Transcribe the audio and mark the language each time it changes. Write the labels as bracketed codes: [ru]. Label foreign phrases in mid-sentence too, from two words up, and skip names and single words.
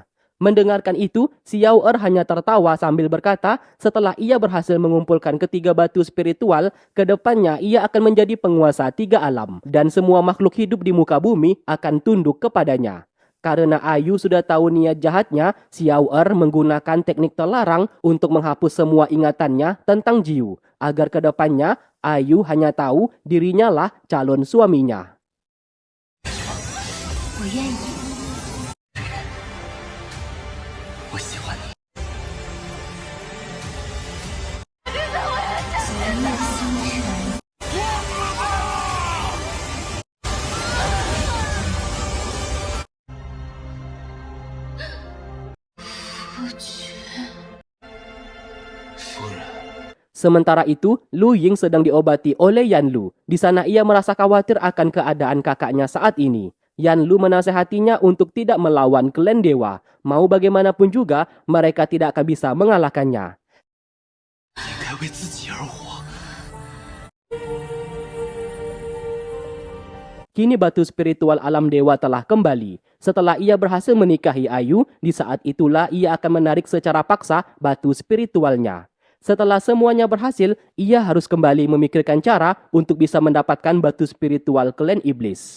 [id] Mendengarkan itu, Xiao Er hanya tertawa sambil berkata, setelah ia berhasil mengumpulkan ketiga batu spiritual, kedepannya ia akan menjadi penguasa tiga alam dan semua makhluk hidup di muka bumi akan tunduk kepadanya. Karena Ayu sudah tahu niat jahatnya, Xiao Er menggunakan teknik terlarang untuk menghapus semua ingatannya tentang Jiu, agar kedepannya Ayu hanya tahu dirinya lah calon suaminya. [zh] 我愿意。我喜欢你。昨夜星辰，夫君。夫人， [id] Sementara itu, Lu Ying sedang diobati oleh Yan Lu. Di sana ia merasa khawatir akan keadaan kakaknya saat ini. Yan Lu menasehatinya untuk tidak melawan klan dewa. Mau bagaimanapun juga, mereka tidak akan bisa mengalahkannya. [zh] 应该为自己而活。 [id] Kini batu spiritual alam dewa telah kembali. Setelah ia berhasil menikahi Ayu, di saat itulah ia akan menarik secara paksa batu spiritualnya. Setelah semuanya berhasil, ia harus kembali memikirkan cara untuk bisa mendapatkan batu spiritual klan iblis.